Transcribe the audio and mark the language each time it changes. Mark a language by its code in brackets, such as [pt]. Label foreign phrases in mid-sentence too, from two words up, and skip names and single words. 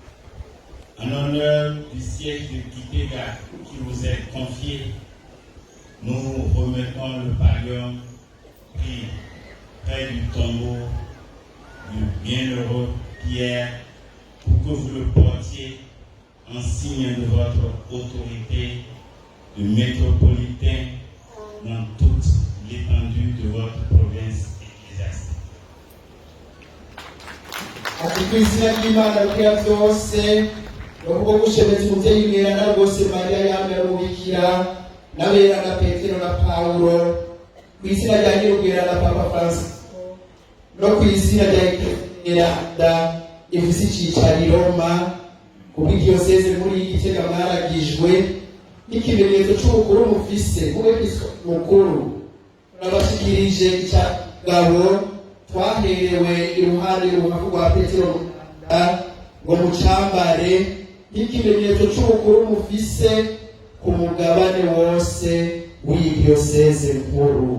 [fr] en honneur du siège de Gitega qui vous est confié, nous remettons le pallium pris près du tombeau du bienheureux Pierre pour que vous le portiez en signe de votre autorité de métropolitain dans toute l'étendue de votre province ecclésiastique. [rn] ati ku izina ry'Imana rukira byose no kubwo gushemeza umubyeyi mweranda rwose Mariya yambere umubikira n'abera na Petero na Paulo ku izina rya nyir'ubwera na Papa Francisco no ku izina rya Ekeleranda ifise icicaro i Roma kubw'idiyoseze muri Gitega mwaragijwe n'ikimenyetso c'ubukuru mufise nk'umwepiskopi mukuru turabashikirije icyagabo twaherewe iruhande y'uruhavu rwa Petero ngo mucambare n'ikimenyetso c'ubukuru mufise ku mugabane wose w'idiyoseze nkuru.